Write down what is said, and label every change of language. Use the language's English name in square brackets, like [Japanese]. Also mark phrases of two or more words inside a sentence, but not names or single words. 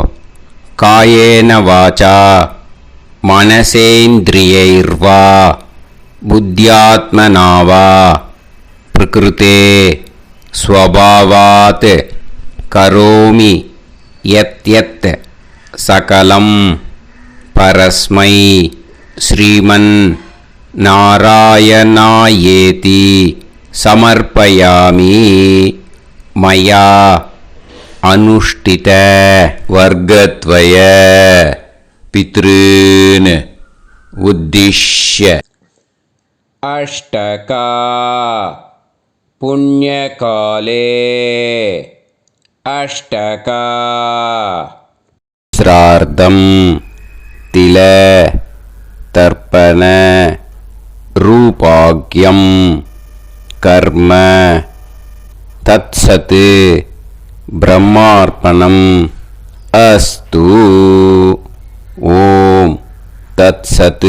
[Sanskrit] कायेन वाचा मनसेन्द्रियैर्वा बुद्ध्यात्मनावा प्रकृतेः स्वभावात् करोमि यत् यत् सकलं परस्मै श्रीमन् नारायणायेति समर्पयामि मया अनुष्ठित वर्गद्वय पितॄन् उद्दिश्य अष्टका पुण्यकाले अष्टका श्राद्धं तिल तर्पण रूपाख्यं कर्म तत्सत् ब्रह्मार्पणम् अस्तु ओम् तत्सत्.